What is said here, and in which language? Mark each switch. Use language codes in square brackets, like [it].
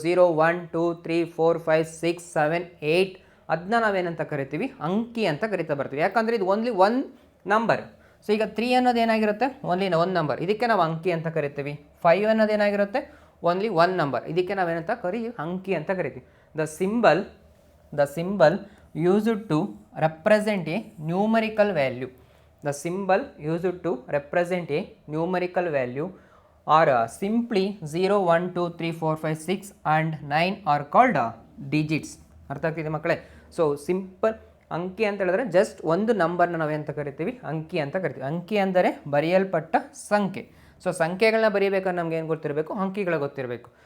[kn] 0, 1, 2, 3, 4, 5, 6, 7, 8 ಅದನ್ನ ನಾವೇನಂತ ಕರಿತೀವಿ, ಅಂಕಿ ಅಂತ ಕರಿತಾ ಬರ್ತೀವಿ. ಯಾಕಂದರೆ ಇದು [en] Only one number. [kn] ಸೊ ಈಗ 3 ಅನ್ನೋದು ಏನಾಗಿರುತ್ತೆ, ಓನ್ಲಿ ಒನ್ ನಂಬರ್, ಇದಕ್ಕೆ ನಾವು ಅಂಕಿ ಅಂತ ಕರಿತೀವಿ. 5 ಅನ್ನೋದು ಏನಾಗಿರುತ್ತೆ, [en] only one number, [kn] ಇದಕ್ಕೆ ನಾವೇನಂತ ಅಂಕಿ ಅಂತ ಕರಿತೀವಿ. [en] The symbol used to represent a numerical value. The symbol used to represent a numerical value or simply 0, 1, 2, 3, 4, 5, 6 and 9 are called digits. [kn] ಅರ್ಥ ಆಗ್ತಿದೆ ಮಕ್ಕಳೇ. ಸೊ ಸಿಂಪಲ್ ಅಂಕಿ ಅಂತ ಹೇಳಿದ್ರೆ ಜಸ್ಟ್ ಒಂದು ನಂಬರ್ನ ನಾವೇಂತ ಕರಿತೀವಿ, ಅಂಕಿ ಅಂತ ಕರಿತೀವಿ. ಅಂಕಿ ಅಂದರೆ ಬರೆಯಲ್ಪಟ್ಟ ಸಂಖ್ಯೆ. ಸೊ ಸಂಖ್ಯೆಗಳನ್ನ ಬರೀಬೇಕಾದ್ರೆ ನಮ್ಗೆ ಏನು ಗೊತ್ತಿರಬೇಕು, ಅಂಕಿಗಳು ಗೊತ್ತಿರಬೇಕು.